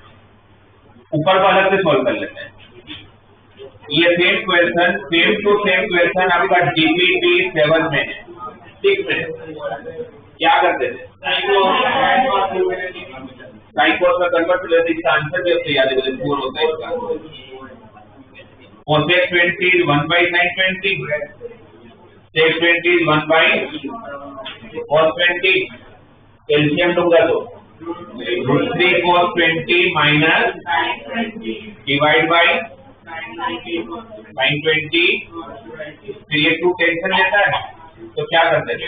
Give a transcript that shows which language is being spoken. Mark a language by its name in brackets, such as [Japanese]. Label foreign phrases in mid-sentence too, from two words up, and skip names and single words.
[Hindi] ऊपर को अलग से सॉल्व कर लेते हैं। ये [English] same to same question [Hindi] आपका डीपीटी 7 में है, 6 में। क्या करते थे? [English] sine cos [Hindi] में कन्वर्ट कर लेते, इसका आंसर भी आपको याद है, 4 होता है इसका। [English] cosec 20 is 1/sin 20, sec 20 is 1/cos 20, [Hindi] एलसीएम लूंगा तो [English] √3 cos 20 minus divide by sin 20। [Hindi] फिर ये 2 टेंशन लेता है, तो क्या करते हैं?